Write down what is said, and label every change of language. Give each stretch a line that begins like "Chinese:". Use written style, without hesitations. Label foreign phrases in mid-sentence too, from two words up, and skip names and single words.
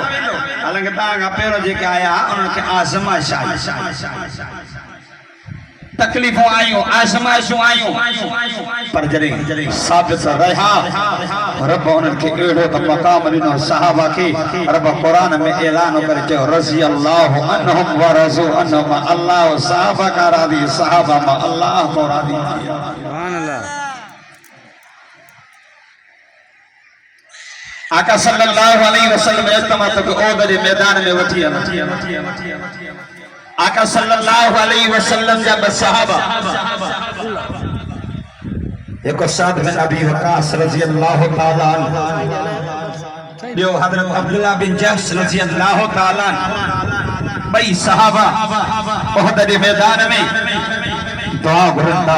Sindhi: हालांकि तव्हां खां पहिरियों जेके आया उन्हनि खे आज़माइश आई, तकलीफ़ूं आयूं, आज़माइशूं आयूं, पर जॾहिं साबित रहा रब उन्हनि खे अहिड़ो त मक़ाम ॾिनो सहाबा खे। रब क़ुरान में ऐलान करे चयो
Arabic: رضي الله عنهم ورضوا عنهم,
Sindhi: अल्लाह सहाबा का राज़ी, सहाबा मां अल्लाह को राज़ी।
Arabic: سبحان الله.
Sindhi: आका
Arabic: صلى الله عليه وسلم
Sindhi: इज्तिमा के ओद जे मैदान में वठी आया। आका
Arabic: صلى الله عليه وسلم
Sindhi: जा सहाबा एक साद बिन अबी वक़ास
Arabic: رضي الله تعالى عنه,
Sindhi: ॿियो हज़रत अब्दुल्लाह बिन जहश
Arabic: رضي الله تعالى عنه,
Sindhi: ॿई सहाबा ओहद जे मैदान में दुआ घुरंदा।